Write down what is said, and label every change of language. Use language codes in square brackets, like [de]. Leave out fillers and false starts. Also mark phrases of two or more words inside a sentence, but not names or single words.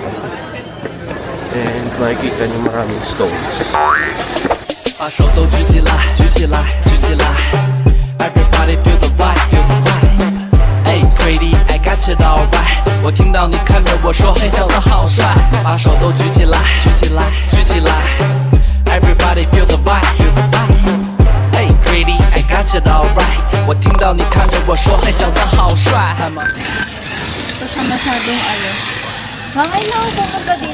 [tl] And makikita niyo maraming stones. [zh] 把手都举起来，举起来，举起来 ！ [en] Everybody feel the vibe, feel the vibe. Hey, pretty, I got it alright. [zh] 我听到你看着我说，嘿，小子好帅。把手都举起来，举起来，举起来 ！ [en] Everybody feel the vibe, feel the vibe. Hey, pretty, I got it alright. [zh] 我听到你看着我说，嘿，小子好帅。 [tl] Ito siya masyadong ayos. Ngayon lang ako pumunta dito.